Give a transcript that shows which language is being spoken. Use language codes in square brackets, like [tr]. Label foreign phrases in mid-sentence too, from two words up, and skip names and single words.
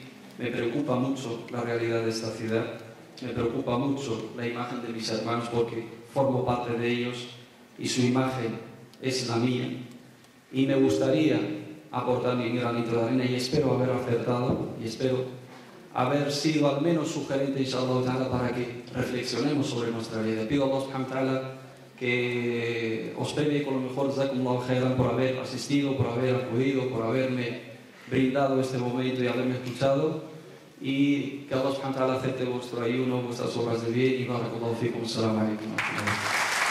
[es] Me preocupa mucho la realidad de esta ciudad, me preocupa mucho la imagen de mis hermanos porque formo parte de ellos y su imagen es la mía. Y me gustaría aportar mi granito de arena y espero haber acertado y espero haber sido al menos sugerente, [ar] إن شاء الله, [es] para que reflexionemos sobre nuestra vida. Pido a [ar] الله سبحانه وتعالى [es] que os premie con lo mejor, [ar] جزاكم الله خيرا, [es] por haber asistido, por haber acudido, por haberme brindado este momento y haberme escuchado, y que [ar] الله سبحانه وتعالى [es] acepte vuestro ayuno, vuestras obras de bien, y [ar] بارك الله فيكم. السلام عليكم.